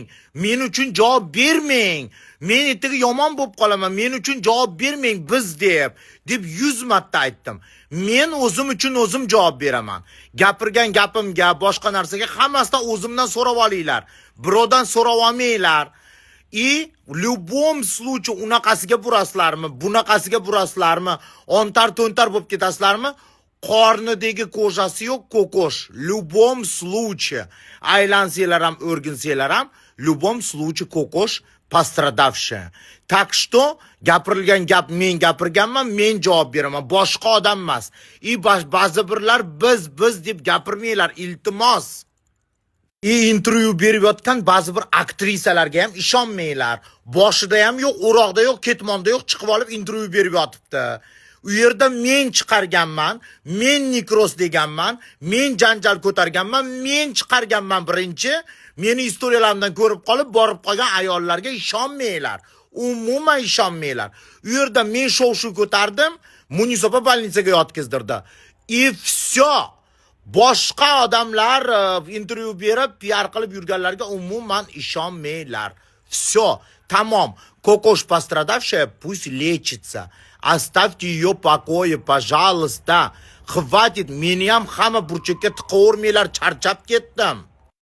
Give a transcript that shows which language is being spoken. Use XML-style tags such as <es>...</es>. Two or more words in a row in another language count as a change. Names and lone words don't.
<uz>Men uchun javob bermang. Men ertaga yomon bo'lib qolaman. Men uchun javob bermang biz deb 100 marta aytdim. Men o'zim uchun o'zim javob beraman. Gapirgan gapimga, boshqa narsaga hammasidan o'zimdan so'rab olinglar. Birovdan so'rab olmanglar.</uz> <ru>И в любом случае</ru> <uz>unaqasiga burasizlarmi, bunaqasiga burasizlarmi, ontar-to'ntar bo'lib ketasizlarmi? Qornidagi ko'jasi yo'q ko'kosh.</uz> <ru>В любом случае</ru> <uz>aylansanglar ham, o'rginsanglar ham,</uz> <ru>в любом случае ko'kosh пострадавшая. Так что</ru> <uz>gapirilgan gap men gapirganman, men javob beraman, boshqa odam emas. Ba'zi birlar biz deb gapirmanglar, iltimos. Intervyu berib yotgan ba'zi bir aktrisalarga ham ishonmanglar. Boshida ham yo'q, o'roqda yo'q, ketmonda yo'q, chiqib olib intervyu berib yotibdi. U yerda men chiqarganman, men nikros deganman, men janjal ko'targanman, men chiqarganman birinchi. Meni istoriyalarimdan ko'rib qolib, borib qolgan ayollarga ishonmanglar. Umuman ishonmanglar. U yerda men shov-shuv ko'tardim, Munisopa больницаga yotkizdirdi.</uz> <ru>И все.</ru> <uz>Boshqa odamlar intervyu berib, PR qilib yurganlarga umuman ishonmanglar.</uz> <ru>Все,</ru> <uz>tamom. Ko'kosh</uz> <ru>пострадавшая, пусть лечится. Оставьте ее в покое, пожалуйста. Хватит,</ru> <uz>meni ham hamma burchakka tiqavermanglar, charchab ketdim.</uz>